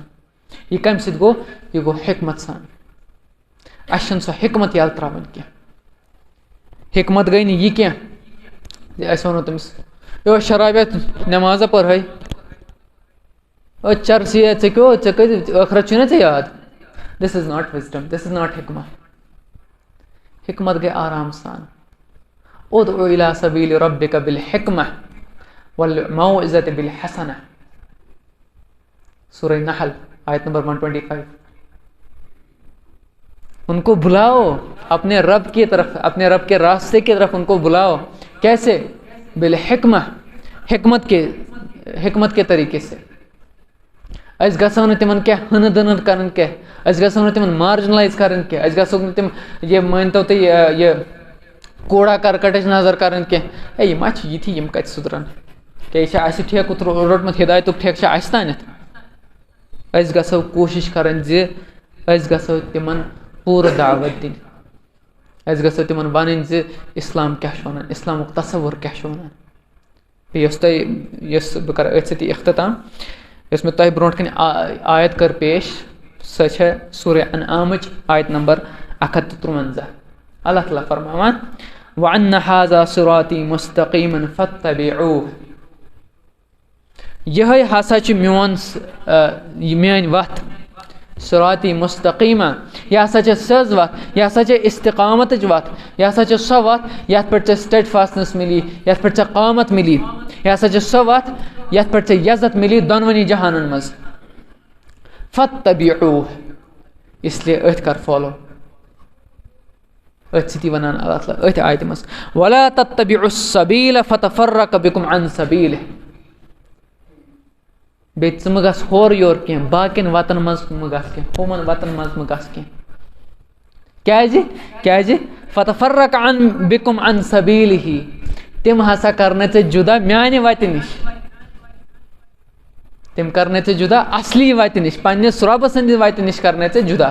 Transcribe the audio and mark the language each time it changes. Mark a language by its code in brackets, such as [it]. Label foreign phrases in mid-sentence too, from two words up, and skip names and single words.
[ks] یہِ کَمہِ سۭتۍ گوٚو؟ یہِ گوٚو حِکمت سان. اَسہِ چھَنہٕ سۄ حِکمت یَلہٕ ترٛاوٕنۍ کینٛہہ. حِکمت گٔے نہٕ یہِ کینٛہہ زِ أسۍ وَنو تٔمِس یو شرابیا نٮ۪مازا پٔرہَے چرسی ژےٚ کیٛاہ ژےٚ کۭتِس ٲخرت چھُے نا ژےٚ یاد. [en] this is not wisdom this is not حِکمت. [ks] حِکمت گٔے آرام سان. [ar] اُدعُو اِلی سبیٖلِ ربِّکَ بالحِکمہ والموعظۃ بالحسنہ. [ur] سورہ نحل آیت نمبر 125. ان کو بلاؤ اپنے رب کی طرف اپنے رب کے راستے کی طرف ان کو بلاؤ. کیسے؟ بالحکمہ حکمت کے طریقے سے. [ks] أسۍ گژھو نہٕ تِمن کینٛہہ ہٕنہٕ دٕنہٕ کَرٕنۍ کینٛہہ. أسۍ گژھو نہٕ تِمن مارجنلایز کَرٕنۍ کینٛہہ. أسۍ گژھو نہٕ تِم یہِ مٲنۍتو تُہۍ یہِ کوڑا کرکٹٕچ نظر کَرٕنۍ کینٛہہ. یہِ ما چھِ یِتھی یِم کَتہِ سُدرَن. کیٛاہ یہِ چھِ اَسہِ ٹھیکہٕ روٚٹمُت ہِدایتُک ٹھیکہٕ چھِ اَسہِ تانٮ۪تھ. أسۍ گژھو کوٗشِش کَرٕنۍ زِ أسۍ گژھو تِمن پوٗرٕ دعوت دِنۍ. أسۍ گژھو تِمن وَنٕنۍ زِ اِسلام کیٛاہ چھُ وَنان اِسلامُک تصوُر کیٛاہ چھُ وَنان. بیٚیہِ یۄس بہٕ کَرٕ أتھۍ سۭتی اختتام یۄس مےٚ تۄہہِ برونٛٹھ کَنہِ آیت کٔر پیش سۄ چھےٚ سورہ انعامٕچ آیت نمبر 153. اللہ تعالیٰ فرماوان [ar] وَأَنَّ هَذَا صِرَاطِي مُسْتَقِیمًا فَاتَّبِعُوهُ. [ks] یِہوٚے ہسا چھُ میٲنۍ وَتھ. [ar] صِرَاطِی مُسْتَقیٖمًا [ks] یہِ ہسا چھےٚ سیٚز وَتھ. یہِ ہسا چھےٚ اِستِقامتٕچ وَتھ. یہِ ہسا چھےٚ سۄ وَتھ یَتھ پٮ۪ٹھ ژےٚ سٹیڈ فاسٹنس مِلی یَتھ پٮ۪ٹھ ژےٚ قامت مِلی. یہِ ہسا چھےٚ سۄ وَتھ یَتھ پٮ۪ٹھ ژےٚ یَزت مِلی دۄنوٕنی جہانن منٛز. فَاتَّبِعُوهُ. اسلیے أتھۍ کر فالو. أتھۍ سۭتی وَنان اللہ تعالیٰ أتھۍ آیتہِ منٛز [ar] وَلَا تَتَّبِعُوا السَّبِیلَ فَتَفَرَّقَ بِکُم عَن سَبیٖلِہ. [ks] بیٚیہِ ژٕ مہٕ گژھ ہورٕ یورٕ کینٛہہ باقیَن وَتَن منٛز مہٕ گژھ کینٛہہ ہُمَن وَتَن منٛز مہٕ گژھ کینٛہہ. [ar] کیٛازِ فَتَفَرَّقَ بِکُم عَن سَبیٖلِہ. [ks] تِم ہسا کَرنَے ژےٚ جُدا میٛانہِ وَتہِ نِش. تِم کَرنَے ژےٚ جُدا اَصلی وَتہِ نِش پنٛنِس رۄبہٕ سٕنٛدِ وَتہِ نِش کَرنَے ژےٚ جُدا.